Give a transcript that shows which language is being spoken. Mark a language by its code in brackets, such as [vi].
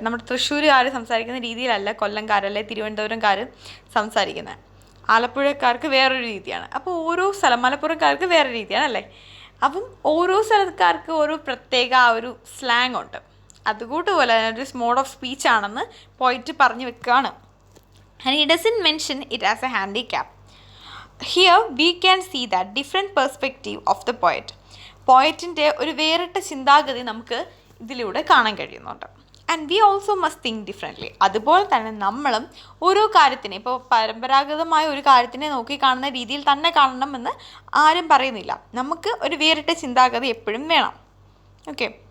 [ml] നമ്മുടെ തൃശ്ശൂരുകാർ സംസാരിക്കുന്ന രീതിയിലല്ല കൊല്ലംകാരല്ലേ തിരുവനന്തപുരംകാർ സംസാരിക്കുന്നത്, ആലപ്പുഴക്കാർക്ക് വേറൊരു രീതിയാണ്. അപ്പോൾ ഓരോ മലപ്പുറംകാർക്ക് വേറെ രീതിയാണ് അല്ലേ. അപ്പം ഓരോ സ്ഥലക്കാർക്ക് ഓരോ പ്രത്യേക ആ ഒരു സ്ലാങ് ഉണ്ട്. അതുകൂട്ടുപോലെ ഒരു മോഡ് ഓഫ് സ്പീച്ച് ആണെന്ന് പോയിട്ട് പറഞ്ഞു വെക്കുകയാണ്. [en] And he doesn't mention it as a handicap. Here we can see that different perspective of the poet. [ml] പോയറ്റിൻ്റെ ഒരു വേറിട്ട ചിന്താഗതി നമുക്ക് ഇതിലൂടെ കാണാൻ കഴിയുന്നുണ്ട്. [en] And we also must think differently. [ml] അതുപോലെ തന്നെ നമ്മളും ഓരോ കാര്യത്തിനെ, ഇപ്പോൾ പരമ്പരാഗതമായ ഒരു കാര്യത്തിനെ നോക്കി കാണുന്ന രീതിയിൽ തന്നെ കാണണമെന്ന് ആരും പറയുന്നില്ല. നമുക്ക് ഒരു വേറിട്ട ചിന്താഗതി എപ്പോഴും വേണം. ഓക്കെ,